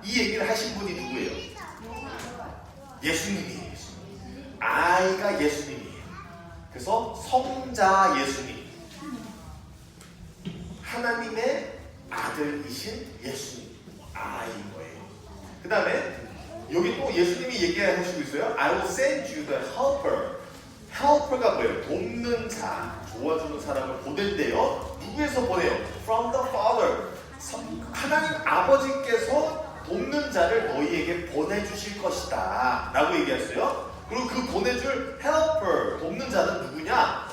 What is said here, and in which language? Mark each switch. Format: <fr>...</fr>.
<ko>이 얘기를 하신 분이 누구예요? 예수님이에요. I가 예수님이에요. 그래서 성자 예수님. 하나님의 아들이신 예수님. I인 거예요. 그 다음에 여기 또 예수님이 얘기하시고 있어요.</ko> <en>I will send you the helper.</en> <ko>helper가 뭐예요? 돕는 자, 도와주는 사람을 보낸대요. 누구에서 보내요?</ko> <en>From the Father.</en> <ko>하나님 아버지께서 돕는 자를 너희에게 보내주실 것이다 라고 얘기했어요. 그리고 그 보내줄 helper, 돕는 자는 누구냐?</ko>